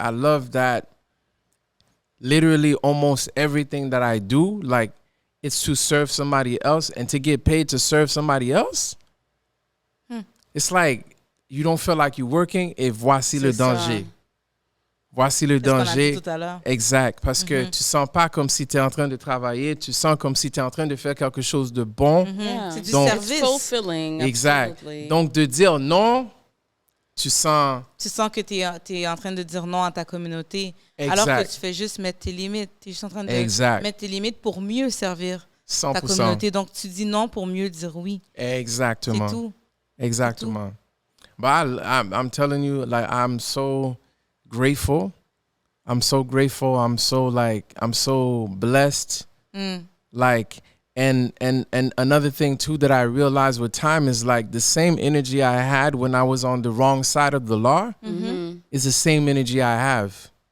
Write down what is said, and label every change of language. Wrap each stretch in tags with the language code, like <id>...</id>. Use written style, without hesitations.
<en>I love that literally almost everything that I do, like, it's to serve somebody else and to get paid to serve somebody else. It's like, you don't feel like you're working</en> <fr>et voici le danger. Voici le danger. Exact. Parce que tu sens pas comme si tu es en train de travailler, tu sens comme si tu es en train de faire quelque chose de bon. C'est du Donc, service.</fr> <en>Fulfilling.</en> <fr>Exact.</fr> <en>Absolutely.</en> <fr>Donc de dire non, tu sens que tu es en train de dire non à ta communauté. Exact. Alors que tu fais juste mettre tes limites. Tu es juste en train de mettre tes limites pour mieux servir</fr> <en>100%.</en> <fr>ta communauté. Donc, tu dis non pour mieux dire oui. Exactement. C'est tout. Exactement.</fr> <en>But I'm telling you, like, I'm so grateful. I'm so grateful. I'm so blessed. Like, and another thing too that I realized with time is like the same energy I had when I was on the wrong side of the law is the same energy I have.</en>